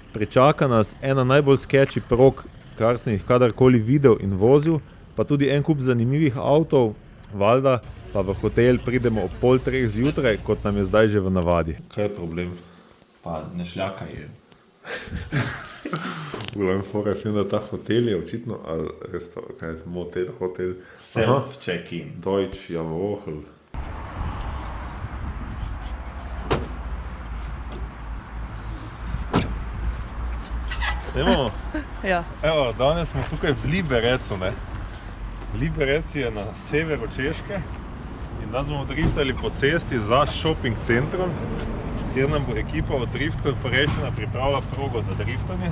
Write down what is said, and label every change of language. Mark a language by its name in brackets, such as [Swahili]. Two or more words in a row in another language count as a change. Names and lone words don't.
[Slovenian] Pričaka nas ena najbolj sketchy prog, kar sem jih kadarkoli videl in vozil, pa tudi en kup zanimivih avtov, valjda pa v hotel pridemo ob 2:30 zjutraj, kot nam je zdaj že v navadi. Kaj je problem? Pa ne šljakaj je. V glavnem fora je, da ta hotel je očitno, ali motel, hotel. Self-check-in. [German] Deutsch, Javohl. [Slovenian] Ja. Evo, danes smo tukaj v Liberecu, ne. Liberec je na severu Češke in danes bomo driftali po cesti za shopping centrom, kjer nam bo ekipa od Drift Corporationa pripravila progo za driftanje.